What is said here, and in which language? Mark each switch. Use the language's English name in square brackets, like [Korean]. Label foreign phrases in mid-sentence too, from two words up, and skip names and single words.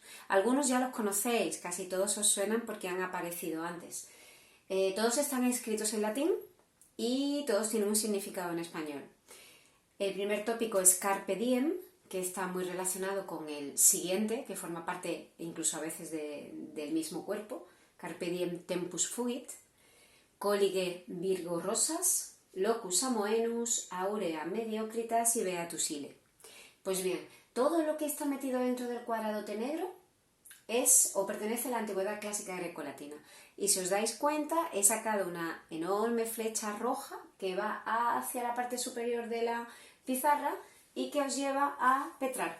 [Spanish] Algunos ya los conocéis, casi todos os suenan porque han aparecido antes. Todos están escritos en latín y todos tienen un significado en español. El primer tópico es [Latin] Carpe Diem, [Spanish] que está muy relacionado con el siguiente, que forma parte incluso a veces del mismo cuerpo. [Latin] Carpe Diem Tempus Fugit, Collige Virgo Rosas, Locus Amoenus, Aurea Mediocritas y Beatus Ille. [Spanish] Pues bien, todo lo que está metido dentro del cuadradote negro es o pertenece a la Antigüedad Clásica Grecolatina. Y si os dais cuenta, he sacado una enorme flecha roja que va hacia la parte superior de la pizarra y que os lleva a Petrarca.